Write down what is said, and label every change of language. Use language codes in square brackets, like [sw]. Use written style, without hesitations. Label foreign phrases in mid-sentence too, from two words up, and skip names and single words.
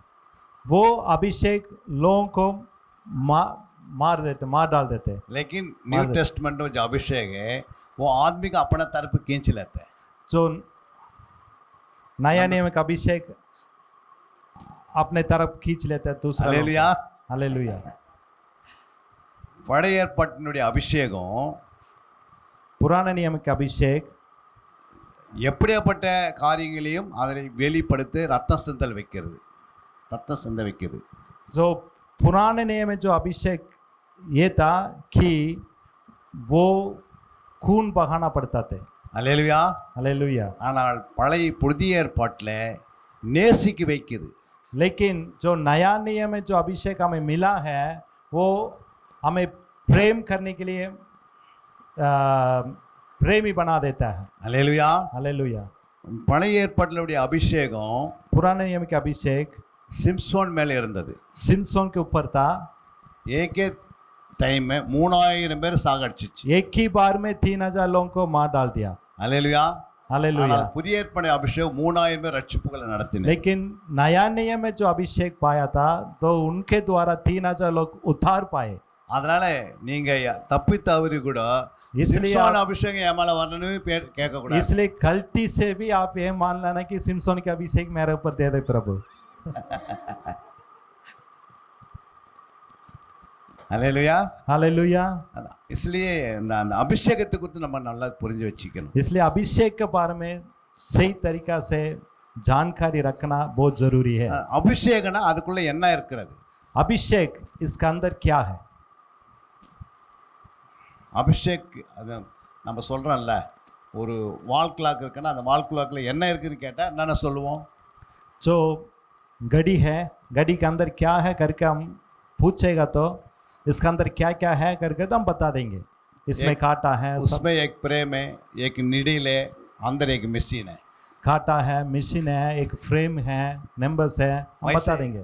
[hi] वो अभिषेक लोगों को मार डाल देते हैं। लेकिन [en] New Testament [hi] में जो अभिषेक है वो आदमी का अपना तरफ खींच लेता है। जो नया नियम का अभिषेक अपने तरफ खींच लेता है दूसरा। हालेलुया। हालेलुया। [ta] பழைய ஏற்பாட்டினுடைய அபிஷேகம் [hi] पुराने नियम का अभिषेक [ta] எப்படியாப்பட்ட காரியங்களையும் அதை வெளிப்படுத்தி ரத்தம் சிந்தல் வைக்கிறது, ரத்தம் சிந்த வைக்கிறது. [hi] जो पुराने नियम में जो अभिषेक ये था कि वो खून बहाना पड़ता था। [ta] அல்லேலூயா। [hi] हालेलुया। [ta] ஆனால் பழைய புதிய ஏற்பாட்டில் நேசிக்க வைக்குது। [hi] लेकिन जो नया नियम में जो अभिषेक हमें मिला है वो हमें प्रेम करने के लिए प्रेमी बना देता है। [ta] அல்லேலூயா। [hi] हालेलुया। [ta] பழைய ஏற்பாட்டினுடைய அபிஷேகம் [hi] पुराने नियम के अभिषेक [ta] சிம்சோன் மேலே இருந்தது। [hi] सिमसोन के ऊपर था। एक टाइम में 3000 [ta] பேர் சாகடிச்சிச்சு। [hi] एक ही बार में 3000 लोगों को मार डाल दिया। [ta] அல்லேலூயா। [hi] हालेलुया। [ta] ஆனால் புதிய ஏற்பாடு அபிஷேகம் 3000 பேர் ரட்சிப்புகளை நடத்தினார்। [hi] लेकिन नया नियम में जो अभिषेक पाया था तो उनके द्वारा 3000 लोग उद्धार पाए। [ta] அதனால நீங்க தப்பி தவறி கூட [hi] इसलिए [ta] சிம்சோன் அபிஷேகம் என் மேல வரணும்னு கேட்க கூடாது। [hi] इसलिए गलती से भी आप ये मान लेना कि सिमसोन का अभिषेक मेरे ऊपर दे दे प्रभु। [ta] அல்லேலூயா। [hi] हालेलुया। [ta] इसलिए அந்த அபிஷேகத்தை குறித்து நம்ம நல்லா புரிஞ்சு வச்சுக்கணும்। [hi] इसलिए अभिषेक के बारे में सही तरीका से जानकारी रखना बहुत जरूरी है। [ta] அபிஷேகம்னா அதுக்குள்ள என்ன இருக்கிறது? [hi] अभिषेक इसका अंदर क्या है? [ta] அபிஷேக் அது நம்ம சொல்கிறோம்ல, ஒரு [en] wall clock [ta] இருக்குன்னா அந்த வால் கிளாக்கில் என்ன இருக்குதுன்னு கேட்டால் என்னென்ன சொல்லுவோம்? [hi] जो घड़ी है, घड़ी के अंदर क्या है करके हम पूछेगा तो इसका अंदर क्या क्या है करके तो हम बता देंगे। इसमें कांटा है, उसमें एक फ्रेम है, एक नीडल है, अंदर एक मशीन है। कांटा है, मशीन है, एक फ्रेम है, नंबर्स है, हम बता देंगे।